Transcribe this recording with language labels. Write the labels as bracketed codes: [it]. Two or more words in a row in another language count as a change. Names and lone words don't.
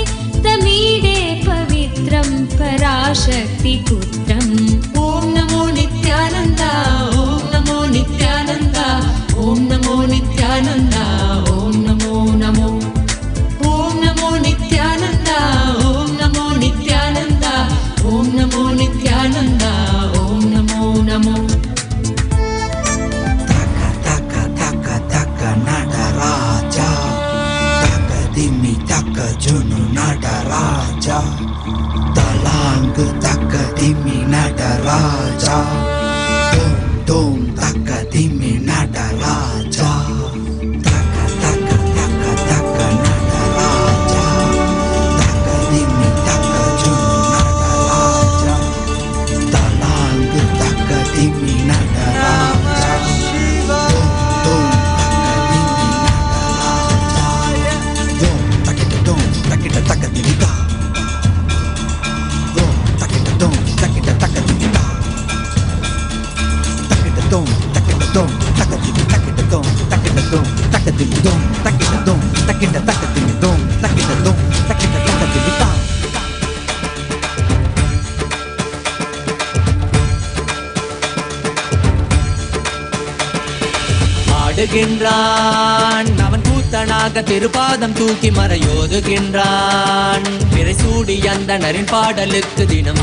[sa] तमीडे पवित्रं पराशक्तिपुत्रम् ॐ नमो नित्यानन्द ॐ नमो नित्यानन्द ॐ नमो नित्यानन्द ॐ नमो नमो ॐ नमो नित्यानन्द ॐ नमो नित्यानन्द ॐ नमो नित्यानन्द ॐ नमो नमो நடராஜா தக்க திம்மி தக்க ஜுனு நடராஜா தலாங்கு தக்க திம்மி நடராஜா தோம் தோம் தக்க திம்மி நடராஜா தக்க தக்க தக்க தக்க நடராஜா தக்க திம்மி தக்க ஜுனு நடராஜா தலாங்கு தக்க திம்மி நடராஜா தோம் takita takatimita dom takita dom takita takatimita takita dom takita dom takatimi takita dom takita dom takatimi dom takita dom takita takatimi dom takita dom takita takatimita [ta] ஆடுகின்றான் அவன் கூத்தனாக திருப்பாதம் தூக்கி மறையோதுகின்றான் பிறைசூடி அந்தணரின் பாடலுக்கு தினம்